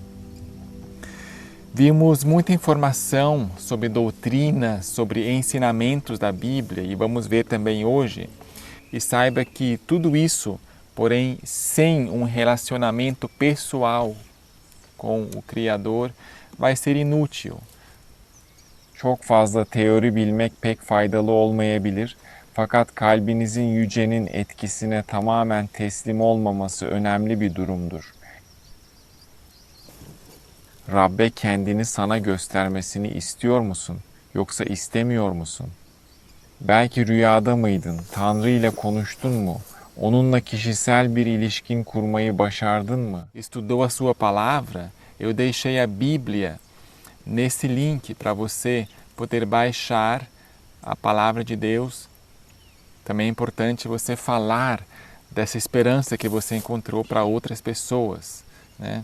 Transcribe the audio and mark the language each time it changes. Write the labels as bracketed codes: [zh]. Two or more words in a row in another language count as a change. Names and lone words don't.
[pt] Vimos muita informação sobre doutrina, sobre ensinamentos da Bíblia e vamos ver também hoje. E saiba que tudo isso, porém, sem um relacionamento pessoal com o Criador, vai ser inútil. [tr] Çok fazla teori bilmek pek faydalı olmayabilir. Fakat kalbinizin yücenin etkisine tamamen teslim olmaması önemli bir durumdur. Rabbe kendini sana göstermesini istiyor musun? Yoksa istemiyor musun? Belki rüyada mıydın? Tanrı ile konuştun mu? Onunla kişisel bir ilişkin kurmayı başardın mı? [pt] Estudou a sua palavra? Eu deixei a Bíblia nesse link para você poder baixar a palavra de Deus. Também é importante você falar dessa esperança que você encontrou para outras pessoas, né?